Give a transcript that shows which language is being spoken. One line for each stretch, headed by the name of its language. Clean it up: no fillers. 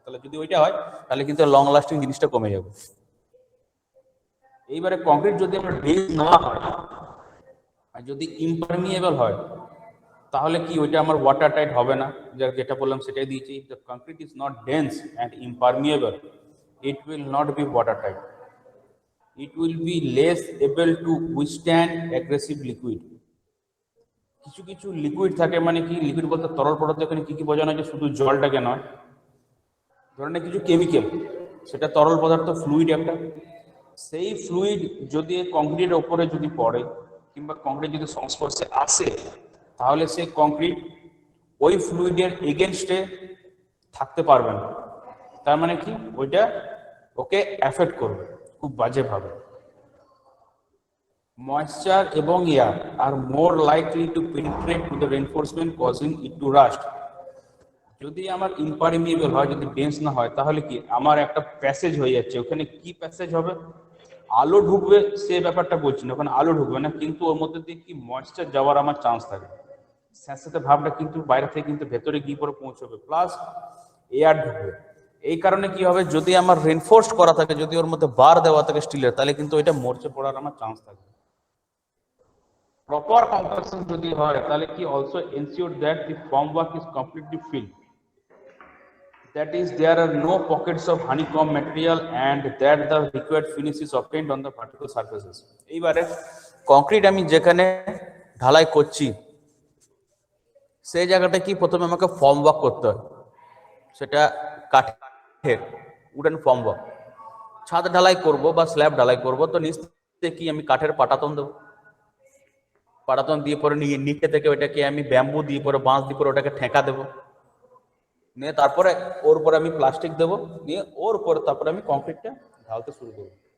Bangla: তাহলে যদি ওইটা হয় তাহলে কিন্তু লং লাস্টিং জিনিসটা কমে যাবে। এইবারে কংক্রিট যদি আমরা ডেন্স না হয় আর যদি ইমপারমিয়েবল হয়, তাহলে কি ওইটা আমার ওয়াটার টাইট হবে না। যেটা বললাম সেটাই দিয়েছি,
English: The concrete is not dense and impermeable, it will not be watertight. It will be less able to withstand aggressive liquid.
Bangla: কিছু কিছু লিকুইড থাকে, মানে কি লিকুইড বলতে তরল পদার্থ, এখানে কি কি বোঝানো হয়, শুধু জলটাকে নয়। ধরেন কিছু কেমিক্যাল, সেটা তরল পদার্থ, ফ্লুইড একটা। সেই ফ্লুইড যদি কংক্রিটের ওপরে যদি পড়ে কিংবা কংক্রিট যদি সংস্পর্শে আসে, তাহলে সেই কংক্রিট ওই ফ্লুইডের এগেনস্টে থাকতে পারবে না। তার মানে কি ওইটা ওকে এফেক্ট করবে খুব বাজেভাবে।
English: Moisture এবং air are more likely to penetrate to the reinforcement causing it to rust.
Bangla: যদি আমার ইমপারমিয়েবল হয়, যদি ডেন্স না হয়, তাহলে কি আমার একটা প্যাসেজ হয়ে যাচ্ছে। ওখানে কি প্যাসেজ হবে, আলো ঢুকবে সে ব্যাপারটা বলছি না, ওখানে আলো ঢুকবে না, কিন্তু ওর মধ্যে দিয়ে কি ময়েশ্চার যাওয়ার আমার চান্স থাকে। স্যাঁতস্যাঁতে ভাবটা কিন্তু বাইরে থেকে কিন্তু ভেতরে গিয়ে পরে পৌঁছবে, প্লাস এয়ার ঢুকবে। এই কারণে কি হবে, যদি আমার রেনফোর্সড করা থাকে, যদি ওর মধ্যে বার দেওয়া থাকে স্টিলের, তাহলে কিন্তু ওইটা মরচে পড়ার আমার চান্স থাকে।
English: proper compaction
Bangla: যদি হয় তাহলে কি
English: Also ensure that the form work is completely filled, that is there are no pockets of honeycomb material and that the required finish is obtained on the vertical surfaces.
Bangla: এইবারে concrete আমি যেখানে ঢালাই করছি সেই জায়গাটা কি প্রথমে আমাকে ফর্ম ওয়ার্ক করতে হয়, সেটা কাঠের উডেন ফর্ম ওয়ার্ক। ছাদ ঢালাই করব বা স্ল্যাব ঢালাই করব তো নিচ থেকে কি আমি কাঠের পাটাতন দেবো, পাটাতন দিয়ে পরে নিচে থেকে ওইটাকে আমি ব্যাম্বু দিয়ে পরে বাঁশ দিয়ে পরে ওটাকে ঠেকা দেবো, নিয়ে তারপরে ওর উপরে আমি প্লাস্টিক দেবো, নিয়ে ওর উপরে তারপরে আমি কংক্রিটটা ঢালতে শুরু করবো।